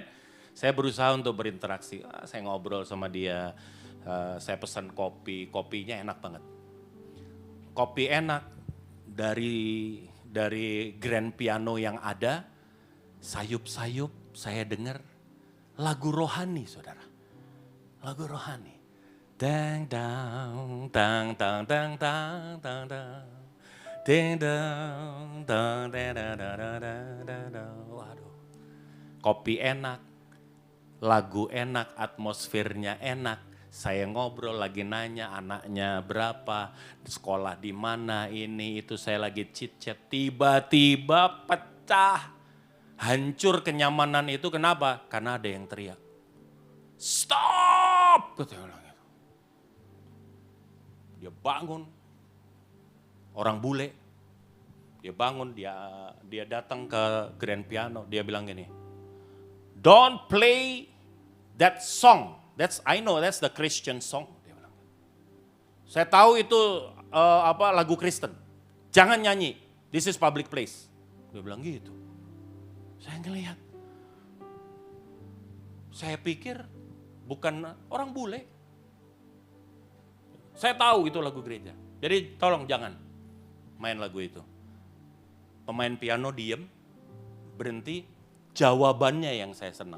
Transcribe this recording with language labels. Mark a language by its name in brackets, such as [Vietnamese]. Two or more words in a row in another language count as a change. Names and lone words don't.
[Indonesian] Saya berusaha untuk berinteraksi. Saya ngobrol sama dia, saya pesan kopi, kopinya enak banget. Kopi enak dari grand piano yang ada, sayup-sayup saya dengar lagu rohani, saudara. Lagu rohani. Dang dang dang dang dang dang dang dang. Ding dang dang dang. Waduh. Kopi enak, lagu enak, atmosfernya enak. Saya ngobrol lagi nanya anaknya berapa, sekolah di mana ini itu, saya lagi chit-chat, tiba-tiba pecah. Hancur kenyamanan itu, kenapa? Karena ada yang teriak. Stop! Dia bangun. Orang bule, dia bangun, dia datang ke grand piano, dia bilang gini, [English] don't play that song, I know that's the Christian song. [Indonesian] Dia bilang. Saya tahu itu lagu Kristen, jangan nyanyi, [English] this is public place. [Indonesian] Dia bilang gitu. Saya ngelihat, saya pikir bukan orang bule. Saya tahu itu lagu gereja, jadi tolong jangan main lagu itu. Pemain piano diem, berhenti, jawabannya yang saya senang.